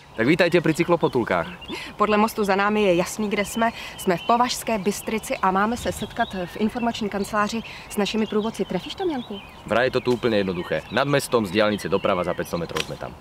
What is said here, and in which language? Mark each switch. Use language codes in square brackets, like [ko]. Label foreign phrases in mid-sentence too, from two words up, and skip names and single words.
[sk] Tak vítajte pri cyklopotulkách. [cs] Podle mostu za námi je jasný, kde jsme. Jsme v Považské Bystrici a máme se setkat v informační kanceláři s našimi průvodci. Trefíš tam, Janku? [sk] Vraj je to tu úplne jednoduché. Nad mestom z diaľnice doprava za 500 metrov sme tam.